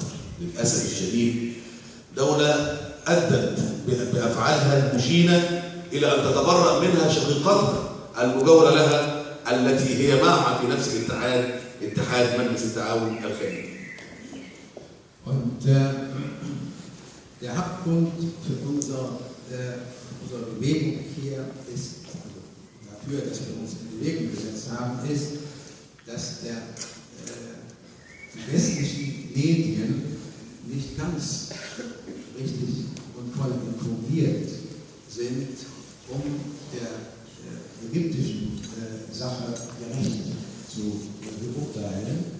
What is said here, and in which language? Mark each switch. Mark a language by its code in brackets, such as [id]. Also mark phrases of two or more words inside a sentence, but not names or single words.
[ar] للأسف الشديد دولة أدت بأفعالها المشينة إلى أن تتبرأ منها شقيقتها المجاورة لها التي هي معها في نفس الاتحاد، اتحاد مجلس التعاون الخليجي. [de] Und der Hauptpunkt für unsere Bewegung hier ist, also dafür, dass wir uns in Bewegung gesetzt haben, ist, dass die westlichen Medien nicht ganz richtig und voll informiert sind, um der ägyptischen Sache gerecht zu beurteilen.